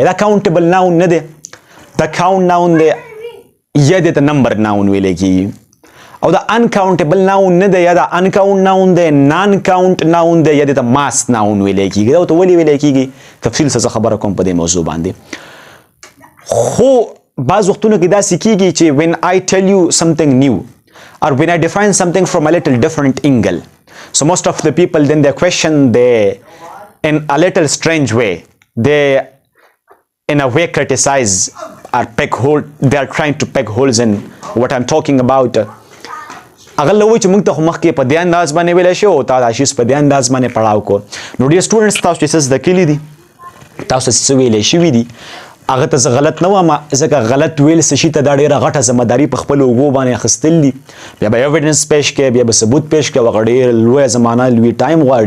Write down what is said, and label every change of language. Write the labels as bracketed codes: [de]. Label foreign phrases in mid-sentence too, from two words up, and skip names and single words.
[ps] دا [en] countable noun [ps] نه دی، دا [en] count noun [ps] دی یا دې ته [en] number noun [ps] ویلی کېږي. او دا [en] uncountable noun [ps] نه دی، یا دا [en] uncount noun [ps] دی، [en] non count noun [ps] دی، یا دې ته [en] mass noun [ps] ویلی کېږي. دا ورته ولې ویلی کېږي تفصیل سره خبره کوم په دې موضوع باندې. خو بعض وختونو کې داسې کېږي چې [en] when I tell you something new or when I define something from a little different angle, so most of the people then they question they in a little strange way, they in a way criticize or peg hole, they are trying to peg holes in what I'm talking about. [ps] اگر لوي چې موږ ته مخکې په دې انداز باندې ویل شي او تا دا شی په دې انداز باندې پړاو کو. نو ډیر سټوډنټس تاسو چې څه کلی دي تاسو څه ویلې شي دي هغه ته زه غلط نه وایم ځکه غلط ویل څه شي ته دا ډېره غټه ذمهداري په خپل اوږو باندې اخیستل دي. بیا به ایویډنس پیش کړې، بیا به ثبوت پیش کړې، هغه ډېر لویه زمانه لوی ټایم غواړي.